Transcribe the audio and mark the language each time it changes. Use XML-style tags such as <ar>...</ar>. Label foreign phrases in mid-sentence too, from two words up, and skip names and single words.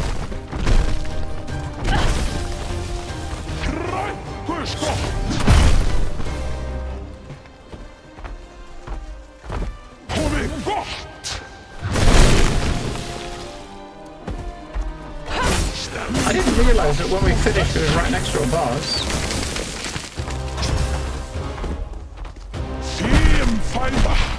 <is>Rækkuskott. Komið gott.</is> <en>I didn't realise that when we finished it was right next to a boss.</en> <is>Þín fæða.</is>